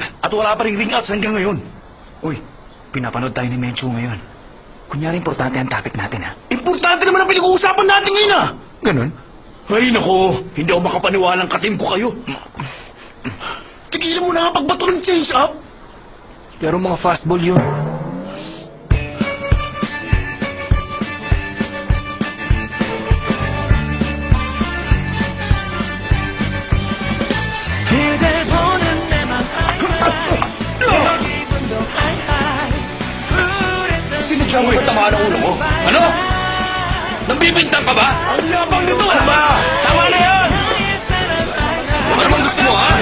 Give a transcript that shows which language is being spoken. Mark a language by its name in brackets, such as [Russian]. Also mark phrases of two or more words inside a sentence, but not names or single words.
[Filipino] At wala pa rin ring outs hanggang ngayon. Uy, pinapanood tayo ni Menchu ngayon. Kunyari, importante ang topic natin, ha? Importante naman ang pinag-uusapan natin ngayon ah. Ganun? Ay, nako. Hindi ako makapaniwalang katim ko kayo. Tigilan mo na nga pagbato ng change-up. Pero mga fastball yun. [Korean] 그대 보는 내맘 하이하이 내 기분도 하이하이 [Filipino] Sinadya mo yung tamaan ng ulo mo. Ano? Nambibintang ka ba? Ang yabang nito, ano ba? Tama na yan! Ano bang gusto mo, ha?